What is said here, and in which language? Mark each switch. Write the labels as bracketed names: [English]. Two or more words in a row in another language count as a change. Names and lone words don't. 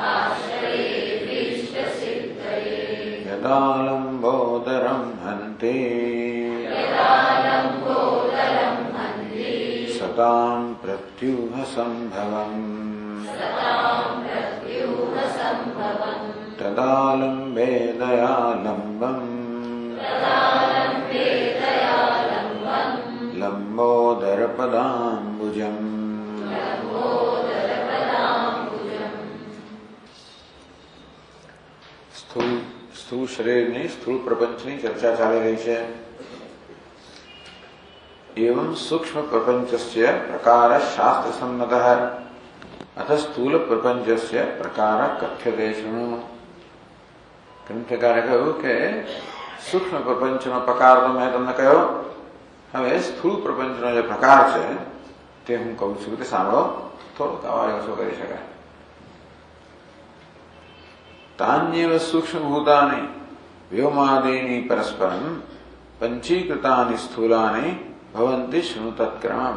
[Sanskrit] यदालम्बोदरं हन्ति सतां प्रत्यूहसम्भवम् तदालम्बे दयालम्बम् लम्बोदरपदाम्बुजम्। [Gujarati] સ્થૂળ શરીરની સ્થૂળ પ્રપંચની ચર્ચા ચાલી રહી છે. [Sanskrit] एवं सूक्ष्म प्रपंचस्य प्रकार शास्त्र सम्मतः अथ स्थूल प्रपंचस्य प्रकार कथ्यते शृणु. [Gujarati] ગ્રંથકારે કહ્યું કે સૂક્ષ્મ પ્રપંચનો પ્રકાર તો મેં તમને કહ્યો, હવે સ્થૂળ પ્રપંચનો જે પ્રકાર છે તે હું કહું છું કે સાંભળો, થોડોક અવાજ ઓછો કરી શકાય. [Sanskrit] तान्येव सूक्ष्मभूतानि व्योमादीनि परस्परम् पञ्चीकृतानि स्थूलानि भवन्ति शृणु तत्क्रमम्.